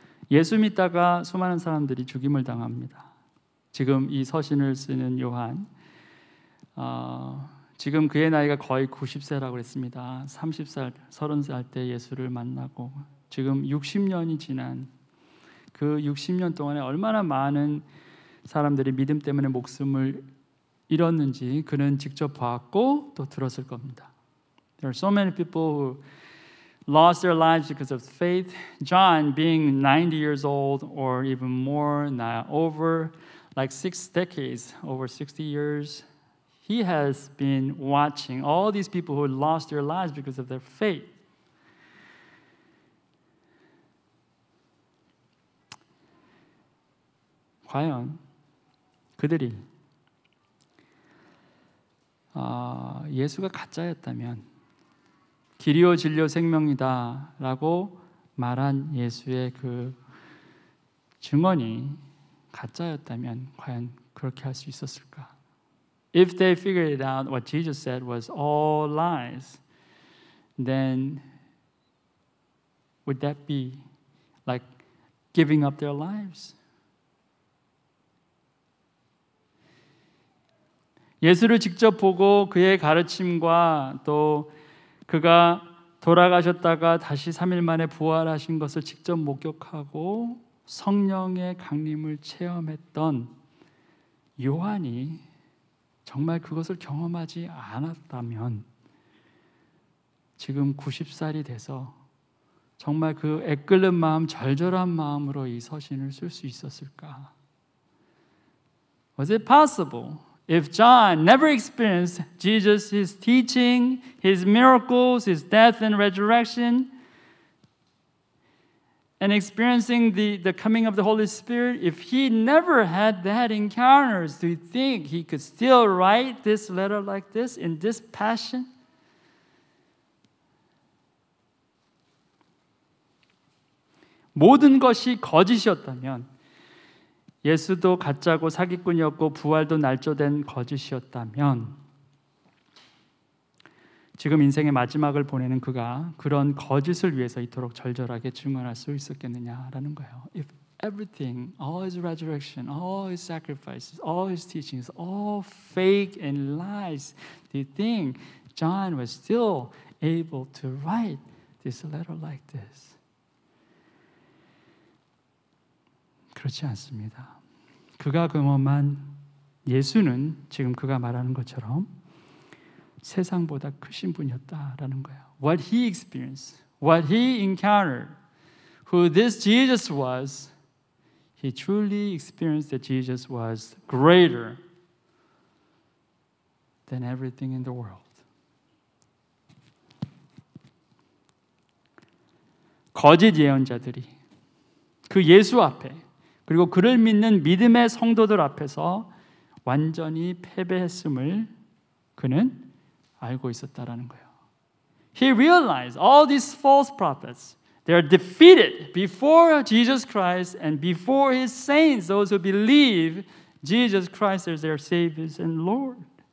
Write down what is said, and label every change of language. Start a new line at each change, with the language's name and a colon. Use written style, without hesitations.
Korean: 예수 믿다가 수많은 사람들이 죽임을 당합니다. 지금 이 서신을 쓰는 요한, 지금 그의 나이가 거의 90세라고 그랬습니다. 30살, 30살 때 예수를 만나고 지금 60년이 지난 그 60년 동안에 얼마나 많은 사람들이 믿음 때문에 목숨을 잃었는지 그는 직접 봤고 또 들었을 겁니다.
English: There are so many people who lost their lives because of faith. John, being 90 years old or even more now, over like 6 decades, over 60 years, he has been watching all these people who lost their lives because of their faith.
Korean: 과연 그들이 예수가 가짜였다면 길이요 진리요 생명이다라고 말한 예수의 그 증언이 가짜였다면 과연 그렇게 할 수 있었을까?
English: If they figured it out what Jesus said was all lies, then would that be like giving up their lives?
Korean: 예수를 직접 보고 그의 가르침과 또 그가 돌아가셨다가 다시 3일 만에 부활하신 것을 직접 목격하고 성령의 강림을 체험했던 요한이 정말 그것을 경험하지 않았다면 지금 90살이 돼서 정말 그 애끓는 마음, 절절한 마음으로 이 서신을 쓸 수 있었을까?
English: Was it possible if John never experienced Jesus, his teaching, his miracles, his death and resurrection, and experiencing the coming of the Holy Spirit, if he never had that encounters, do you think he could still write this letter like this in this passion?
Korean: 모든 것이 거짓이었다면, 예수도 가짜고 사기꾼이었고 부활도 날조된 거짓이었다면 지금 인생의 마지막을 보내는 그가 그런 거짓을 위해서 이토록 절절하게 증언할 수 있었겠느냐라는 거예요.
English: If everything, all his resurrection, all his sacrifices, all his teachings, all fake and lies, do you think John was still able to write this letter like this?
Korean: 그렇지 않습니다. 그가 경험한 예수는 지금 그가 말하는 것처럼 세상보다 크신 분이었다라는 거예요.
English: What he experienced, what he encountered, who this Jesus was, he truly experienced that Jesus was greater than everything in the world.
Korean: 거짓 예언자들이 그 예수 앞에 그리고 그를 믿는 믿음의 성도들 앞에서 완전히 패배했음을 그는 알고 있었다라는 거예요.
English: He realized all these false prophets, they are defeated before Jesus Christ and before his saints, those who believe Jesus Christ as their Savior and Lord.